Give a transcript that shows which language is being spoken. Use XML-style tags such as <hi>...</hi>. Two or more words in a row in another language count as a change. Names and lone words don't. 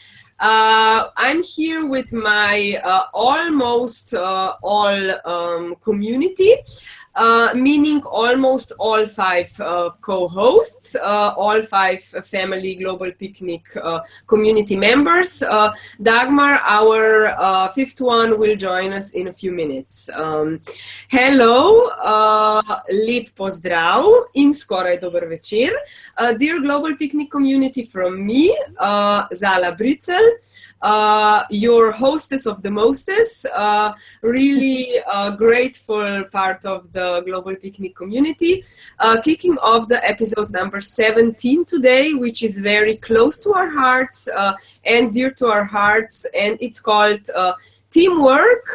<en>I'm here with my almost all community, meaning almost all 5 co-hosts, all 5 family Global Picnic community members. Dagmar, our 5th one, will join us in a few minutes. Hello,</en> <sl>lep pozdrav in skoraj dober večer.</sl> <en>Dear Global Picnic community, from me, Zala Bricelj, your hostess of the mostest, really grateful part of the Global Picnic community, kicking off the episode number 17 today, which is very close to our hearts and dear to our hearts, and it's called teamwork,</en>